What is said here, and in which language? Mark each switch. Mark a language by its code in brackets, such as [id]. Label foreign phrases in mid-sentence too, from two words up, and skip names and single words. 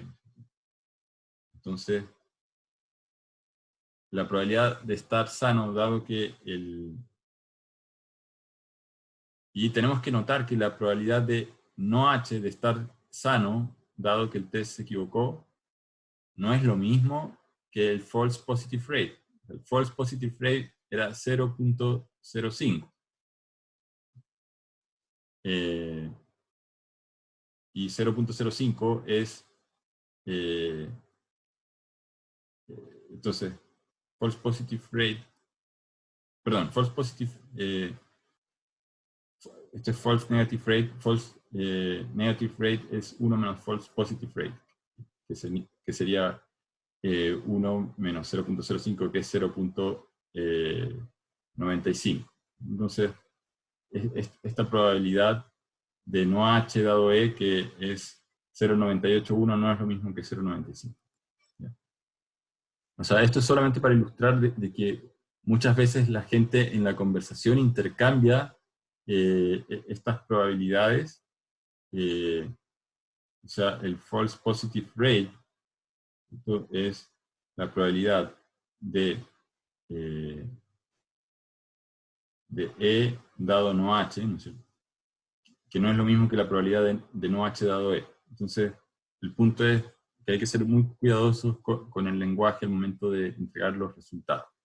[es] Entonces, la probabilidad de estar sano, dado que y tenemos que notar que la probabilidad de no H, de estar sano, dado que el test se equivocó, no es lo mismo que el [en] false positive rate. [es] El [en] false positive rate [es] era 0.05. Y 0.05 es, entonces, [en] false positive rate, perdón, false positive, [es] este es [en] false negative rate, false negative rate [es] es 1 menos [en] false positive rate, [es] que sería 1 menos 0.05, que es 0.95. Entonces, esta probabilidad de no H dado E, que es 0.981, no es lo mismo que 0.95. O sea, esto es solamente para ilustrar de que muchas veces la gente en la conversación intercambia estas probabilidades. O sea, el [en] false positive rate, [es] esto es la probabilidad de E dado no H, ¿no es cierto?, que no es lo mismo que la probabilidad de no H dado E. Entonces, el punto es que hay que ser muy cuidadosos con el lenguaje al momento de entregar los resultados.